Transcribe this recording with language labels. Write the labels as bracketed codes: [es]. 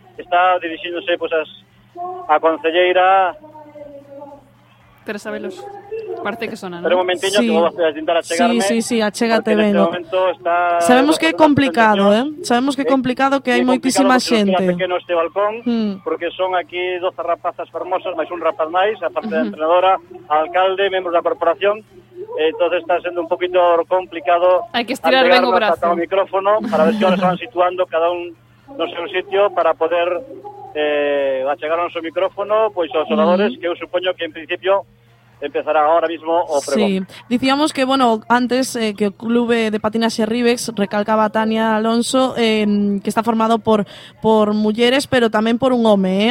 [gl] Está dirixiéndose pues, a concelleira... Teresa Velos, parte que sona, ¿no? Pero un momentinho, sí. Que vou intentar achegarme. Sí, sí, sí, achégate ben. Está... Sabemos que é complicado, Sabemos que é complicado, que hai moitísima xente. É complicado este balcón, porque son aquí 12 rapazas formosas, máis un rapaz máis, a parte da entrenadora, alcalde, membros da corporación, [es] entonces está siendo un poquito complicado. Hay que estirar bien el brazo. El micrófono para ver si ahora se van situando cada un, no sé, un sitio para poder achegar a su micrófono, pues los oradores, que yo supongo que en principio empezará ahora mismo o pregón. Sí, decíamos que, bueno, antes que el club de patinaje Ribex, recalcaba Tania Alonso, que está formado por mujeres, pero también por un hombre, ¿eh?